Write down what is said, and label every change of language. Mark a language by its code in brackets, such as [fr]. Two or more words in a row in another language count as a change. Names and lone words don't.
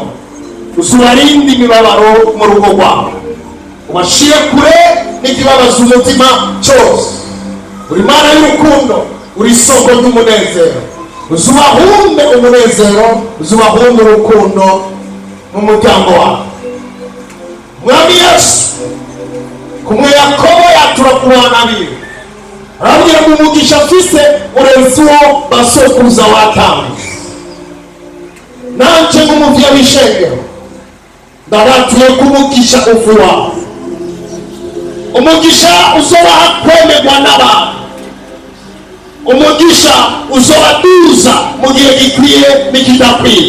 [rn] Uzubarinde imibabaro mu rugo rwawe, ubashire kure n'ikibabaza umutima cyose. Uri Mana y'urukundo, uri isoko ry'umunezero. Uzubahumbe umunezero, uzubahumbe urukundo mu muryango wawe. Mwami Yesu, kumwe Yakobo yatura ku bana biwe, arabwira ngo umugisha afise urenze uwo basokuruza watanze. Nanje nk'umuvyeyi w'ishengero ndabatuye kumugisha ufu wawe, umugisha uzobaha kwemerwa n'abantu, umugisha uzobaduza mu gihe gikwiye n'ikidakwiye.